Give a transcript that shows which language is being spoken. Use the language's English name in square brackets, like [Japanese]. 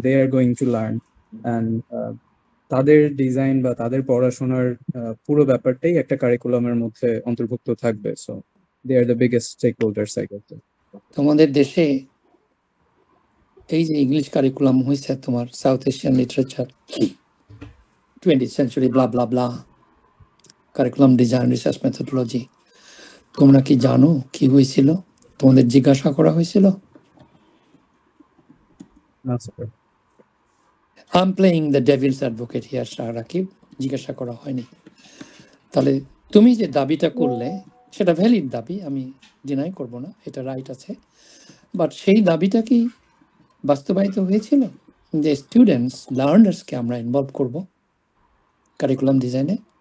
[English] They are going to learn, and [Bangla] তাদের design বা তাদের পড়াশোনার পুরো ব্যাপারটাই একটা কারিকুলামের মধ্যে অন্তর্ভুক্ত থাকবে। So [English] they are the biggest stakeholders, I guess. [Bangla] তোমাদের দেশে এই যে ইংলিশ কারিকুলাম হয়েছে তোমার south Asian literature 20th century ব্লা ব্লা ব্লা কারিকুলাম ডিজাইন রিসার্চ মেথোডোলজি, তোমরা কি জানো কি হয়েছিল? তোমাদের জিজ্ঞাসা করা হয়েছিল? [English] No, sir. I'm playing the devil's advocate here, Rakib, [Bangla] জিজ্ঞাসা করা হয়নি। তাহলে তুমি যে দাবিটা করলে সেটা ভ্যালিড দাবি, আমি ডিনাই করব না, এটা রাইট আছে, বাট সেই দাবিটা কি বাস্তবায়িত হয়েছিল যে স্টুডেন্টস লার্নার্সকে আমরা ইনভলভ করব কারিকুলাম ডিজাইনে?